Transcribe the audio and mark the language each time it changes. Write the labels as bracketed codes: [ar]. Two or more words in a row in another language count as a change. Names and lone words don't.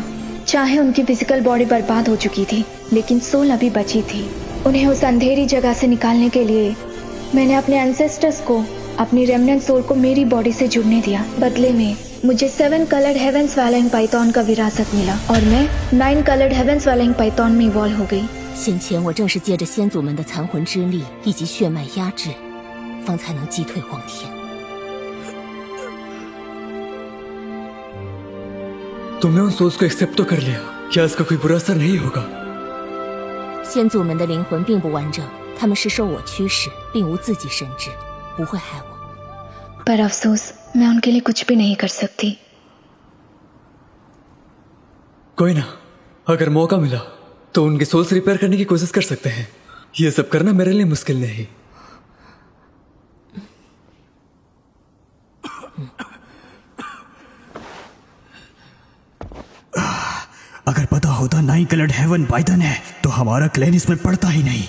[hi] चाहे उनकी [en] physical body [hi] बर्बाद हो चुकी थी, लेकिन सोल अभी बची थी। उन्हें उस अंधेरी जगह से निकालने के लिए मैंने अपने एंसेस्टर्स को, अपनी [en] remnant soul [hi] को मेरी बॉडी से जुड़ने दिया। बदले में मुझे 7 कलर्ड हेवेंस वैलिंग पाइथन का विरासत मिला और मैं 9 कलर्ड हेवेंस वैलिंग पाइथन में इवॉल्व हो गई। [zh] 先前我正是借着先祖们的残魂之力以及血脉压制，方才能击退皇天。 [hi] तुमने उन सोल्स को एक्सेप्ट तो कर लिया, क्या इसका कोई बुरा असर नहीं होगा? [zh] 先祖们的灵魂并不完整，他们是受我驱使，并无自己神智，不会害我。 [hi] पर अफसोस मैं उनके लिए कुछ भी नहीं कर सकती। कोई ना, अगर मौका मिला तो उनके सोल्स रिपेयर करने की कोशिश कर सकते हैं। ये सब करना मेरे लिए मुश्किल नहीं। अगर पता होता 9 कलर्ड हेवन पाइथन है तो हमारा क्लैन इसमें पड़ता ही नहीं।